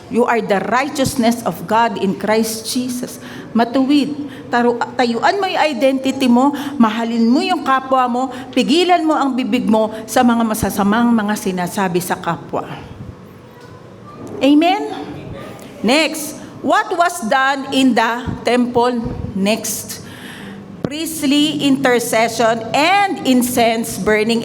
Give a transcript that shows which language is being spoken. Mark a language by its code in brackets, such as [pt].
[en] You are the righteousness of God in Christ Jesus. [tl] Matuwid. Tayuan mo yung identity mo, mahalin mo yung kapwa mo, pigilan mo ang bibig mo sa mga masasamang mga sinasabi sa kapwa. Amen? [en] Next, what was done in the temple? Next, priestly intercession and incense burning.